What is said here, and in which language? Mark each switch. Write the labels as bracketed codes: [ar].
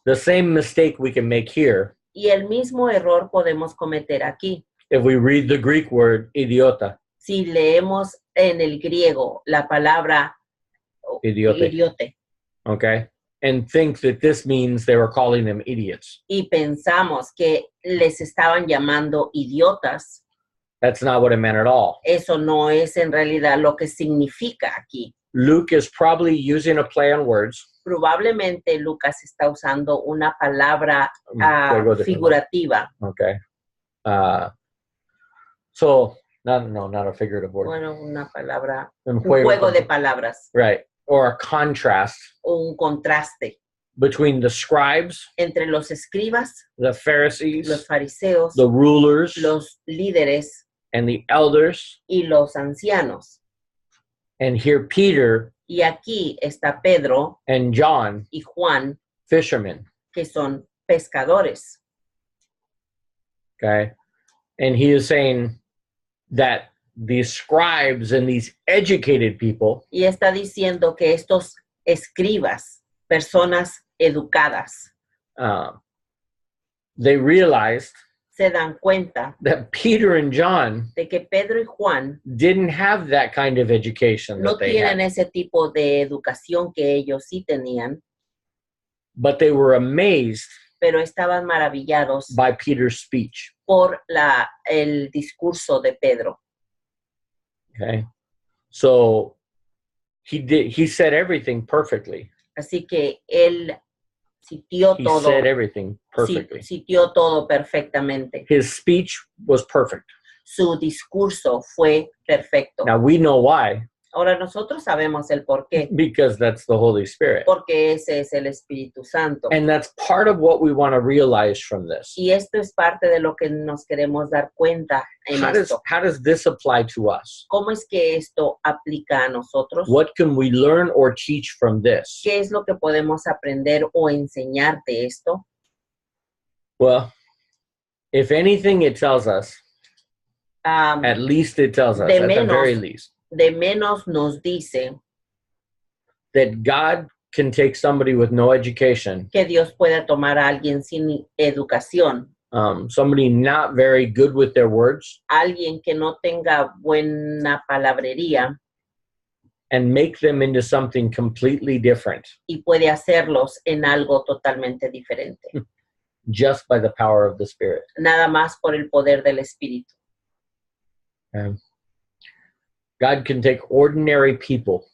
[en] the same mistake we can make here [es] Y el mismo error podemos cometer aquí. [en] if we read the Greek word idiota, [es] Si leemos en el griego la palabra [el] idiote, idiote [en] okay, and think that this means they were calling them idiots. [es] y pensamos que les estaban llamando idiotas, [en] That's not what it meant at all. [es] eso no es en realidad lo que significa aquí. [en] Luke is probably using a play on words. [es] Probablemente Lucas está usando una palabra Juego de figurativa. [en] Okay. So, not a figurative word. [es] Bueno, una palabra, Un un juego de con- palabras, [en] Right. Or a contrast [es] o un contraste [en] between the scribes, [es] entre los escribas, [en] the Pharisees, [es] los fariseos, [en] the rulers, [es] los líderes [en] and the elders. [es] y los ancianos. [en] And here Peter [es] Y aquí está Pedro [en] and John, [es] y Juan, [en] fishermen. [es] que son pescadores. [en] Okay. And he is saying that these scribes and these educated people [es] Y está diciendo que estos escribas, personas educadas, [en] they realized [es] se dan cuenta [en] that Peter and John [es] de que Pedro y Juan [en] didn't have that kind of education [es] no [en] that they [es] tienen [en] had, [es] ese tipo de educación que ellos sí tenían, [en] but they were amazed [es] pero estaban maravillados [en] by Peter's speech. [es] por el discurso de Pedro. [en] Okay. So he said everything perfectly. [es] Así que él sitió [en] He [es] todo, [en] said everything perfectly. [es] sitió todo perfectamente. [en] His speech was perfect. [es] Su discurso fue perfecto. [en] Now we know why, [es] Ahora nosotros sabemos el por qué, [en] because that's the Holy Spirit. [es] porque ese es el Espíritu Santo. [en] And that's part of what we want to realize from this. [es] Y esto es parte de lo que nos queremos dar cuenta en esto. [en] How does this apply to us? [es] ¿Cómo es que esto aplica a nosotros? [en] What can we learn or teach from this? [es] ¿Qué es lo que podemos aprender o enseñar de esto? [en] Well, if anything, it tells us, at least it tells us, [es] De [en] at the [es] menos. [en] very least, [es] De menos nos dice [en] that God can take somebody with no education, [es] que Dios puede tomar a alguien sin educación, [en] somebody not very good with their words, [es] alguien que no tenga buena palabrería [en] and make them into something completely different [es] y puede hacerlos en algo totalmente diferente, [en] just by the power of the Spirit. [es] nada más por el poder del Espíritu. [en] God can take ordinary people,